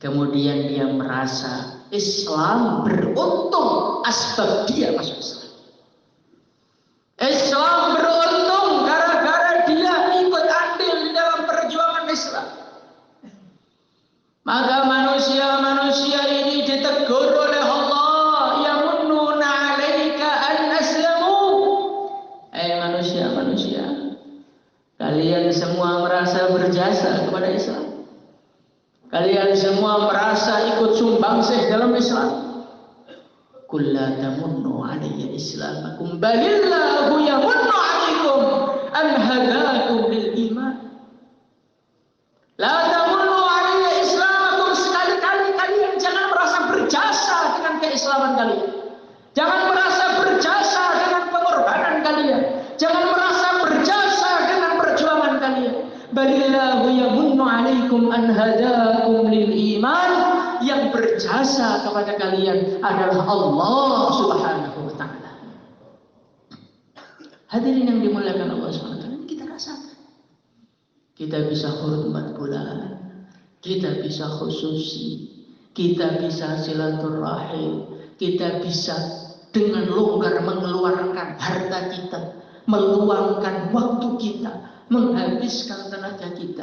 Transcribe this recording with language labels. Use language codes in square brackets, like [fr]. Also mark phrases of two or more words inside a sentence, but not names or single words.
[id] Kemudian dia merasa Islam beruntung asbab dia masuk Islam. Islam beruntung gara-gara dia ikut andil di dalam perjuangan Islam. Maka manusia-manusia ini ditegur oleh Allah, [ar] يمنون عليك أن أسلموا. [id] Manusia-manusia, kalian semua merasa berjasa kepada Islam. Kalian semua merasa ikut sumbangsih dalam Islam. [ar] قل لا تمنوا علي إسلامكم بل الله يمن عليكم أن هداكم للإيمان. لا تمنوا علي إسلامكم, [id] sekali-kali kalian jangan merasa berjasa dengan keislaman kalian. Jangan merasa berjasa dengan pengorbanan kalian. Jangan merasa berjasa dengan perjuangan kalian. [ar] بل الله يمن عليكم أن هداكم للإيمان. [id] Yang berjasa kepada kalian adalah [ar] الله سبحانه وتعالى. [id] Hadirin yang dimuliakan [ar] الله سبحانه وتعالى, [id] kita rasakan. Kita bisa khurut 4 bulan, kita bisa khususi, kita bisa silaturahim, kita bisa dengan longgar mengeluarkan harta kita, meluangkan waktu kita, menghabiskan tenaga kita.